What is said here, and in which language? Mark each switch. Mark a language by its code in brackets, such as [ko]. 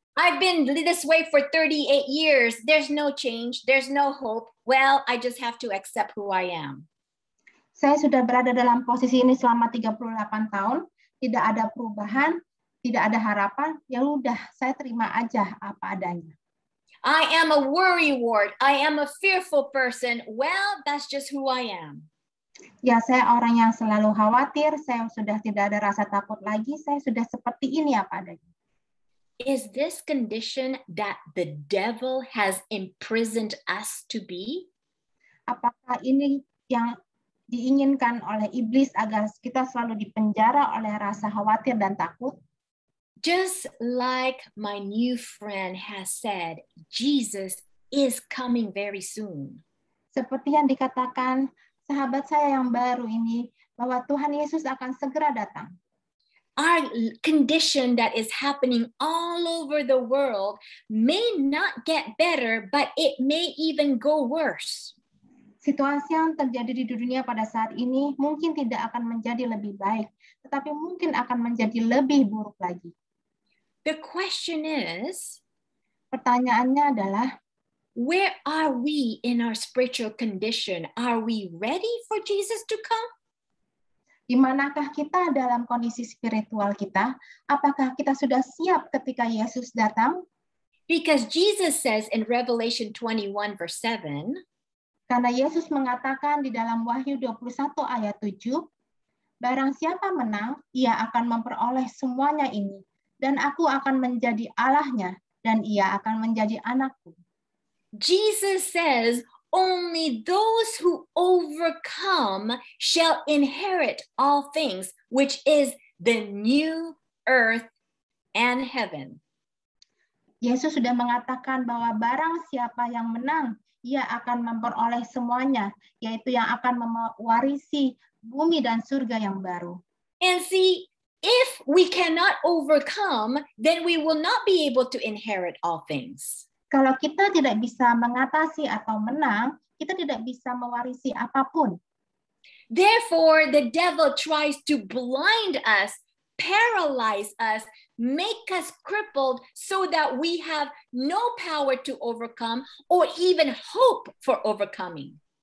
[en] I've been this way for 38 years. There's no change. There's no hope. Well, I just have to accept who I am. [id] Saya sudah berada dalam posisi ini selama 38 tahun. Tidak ada perubahan, tidak ada harapan, ya udah saya terima aja apa adanya. [en] I am a worrywart. I am a fearful person. Well, that's just who I am. [id] Ya, saya orang yang selalu khawatir, saya sudah tidak ada rasa takut lagi, saya sudah seperti ini apa adanya. [en] Is this condition that the devil has imprisoned us to be? [id] Apakah ini yang diinginkan oleh iblis agar kita selalu dipenjara oleh rasa khawatir dan takut? [en] Just like my new friend has said, Jesus is coming very soon. [id] Seperti yang dikatakan sahabat saya yang baru ini, bahwa Tuhan Yesus akan segera datang. [en] Our condition that is happening all over the world may not get better, but it may even go worse. [id] Situasi yang terjadi di dunia pada saat ini mungkin tidak akan menjadi lebih baik, tetapi mungkin akan menjadi lebih buruk lagi. [en] The question is, [id] pertanyaannya adalah, [en] where are we in our spiritual condition? Are we ready for Jesus to come? [id] Di manakah kita dalam kondisi spiritual kita? Apakah kita sudah siap ketika Yesus datang? [en] Because Jesus says in Revelation 21 verse 7, [id] karena Yesus mengatakan di dalam Wahyu 21 ayat 7, barang siapa menang, ia akan memperoleh semuanya ini, dan aku akan menjadi Allahnya, dan ia akan menjadi anakku. [en] Jesus says, only those who overcome shall inherit all things, which is the new earth and heaven. [id] Yesus sudah mengatakan bahwa barang siapa yang menang, ia akan memperoleh semuanya, yaitu yang akan mewarisi bumi dan surga yang baru. [en] And see, if we cannot overcome, then we will not be able to inherit all things. [id] Kalau kita tidak bisa mengatasi atau menang, kita tidak bisa mewarisi apapun. [en] Therefore, the devil tries to blind us, paralyze us, make us crippled so that we have no power to overcome or even hope for overcoming.